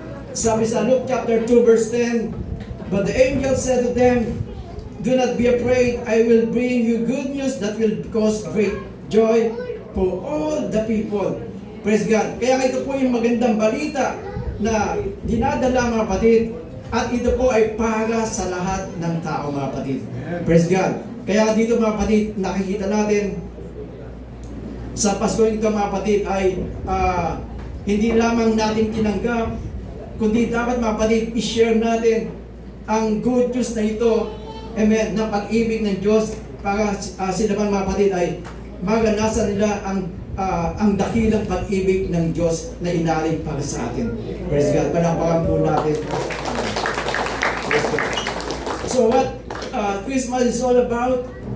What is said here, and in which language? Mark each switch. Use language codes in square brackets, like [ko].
[tl] Sabi sa [en] Luke chapter 2 verse 10, "But the angel said to them, 'Do not be afraid, I will bring you good news that will cause great joy for all the people." Praise God. [tl] Kaya ito po yung magandang balita na dinadala mga kapatid, at ito po ay para sa lahat ng tao mga kapatid. [en] Praise God. [tl] Kaya dito mga kapatid, nakikita natin sa Pasko ito mga kapatid ay hindi lamang natin tinanggap, kundi dapat mga kapatid, i-share natin ang good news na ito, amen, na pag-ibig ng Diyos para sila mga kapatid ay maganasan nila ang dakilang pag-ibig ng Diyos na inalig para sa atin. [en] Praise God. [tl] Panampakan po natin. [en] So what Christmas is all about?